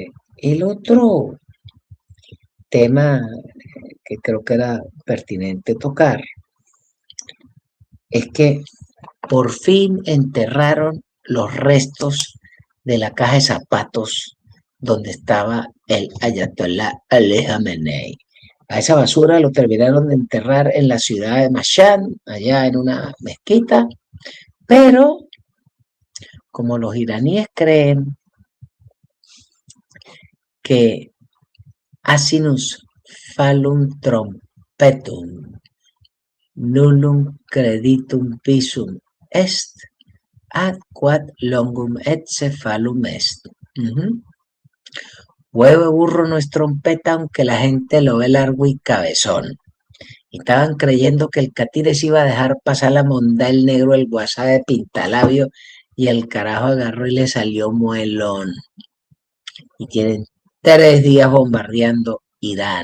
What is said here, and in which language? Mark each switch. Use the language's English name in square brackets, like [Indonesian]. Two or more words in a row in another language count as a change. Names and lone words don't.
[Spanish] El otro tema que creo que era pertinente tocar es que por fin enterraron los restos de la caja de zapatos donde estaba el Ayatollah Ali Khamenei. A esa basura lo terminaron de enterrar en la ciudad de Mashhad, allá en una mezquita, pero como los iraníes creen que [Latin] Asinus Fallum Trompetum nullum creditum visum est ad quod longum et cephalum est. [Spanish] Huevo de burro no es trompeta, aunque la gente lo ve largo y cabezón. Y estaban creyendo que el Catires iba a dejar pasar la monda el negro, el guasá de pintalabio, y el carajo agarró y le salió muelón. Y tienen 3 días bombardeando Irán.